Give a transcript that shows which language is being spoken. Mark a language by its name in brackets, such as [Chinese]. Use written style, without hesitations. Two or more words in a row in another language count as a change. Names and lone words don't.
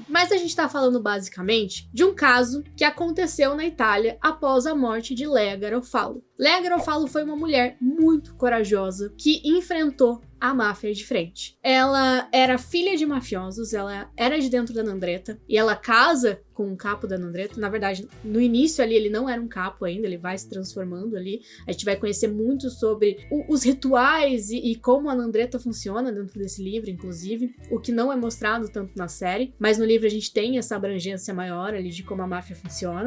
[Portuguese] Mas a gente tá falando basicamente de um caso que aconteceu na Itália após a morte de Lea Garofalo. Lea Garofalo foi uma mulher muito corajosa que enfrentou a máfia de frente. Ela era filha de mafiosos, ela era de dentro da 'Ndrangheta e ela casa com um capo da 'Ndrangheta. Na verdade, no início ali ele não era um capo ainda, ele vai se transformando ali. A gente vai conhecer muito sobre os rituais e como a 'Ndrangheta funciona dentro desse livro, inclusive, o que não é mostrado tanto na série, mas no livro a gente tem essa abrangência maior ali de como a máfia funciona.